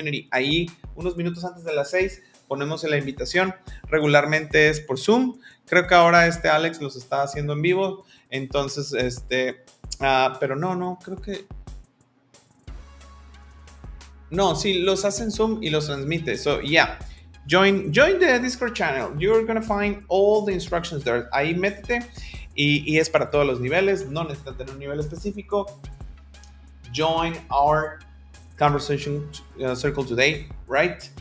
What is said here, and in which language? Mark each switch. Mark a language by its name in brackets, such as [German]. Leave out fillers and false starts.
[Spanish] Ahí, unos minutos antes de las 6, ponemos en la invitación. Regularmente es por Zoom. Creo que ahora Alex los está haciendo en vivo. Entonces, pero no, creo que... No, sí, los hace en Zoom y los transmite. [English] So, yeah. Join the Discord channel. You're going to find all the instructions there. [Spanish] Ahí métete y es para todos los niveles. No necesitas tener un nivel específico. [English] Join our Conversation Circle today, right?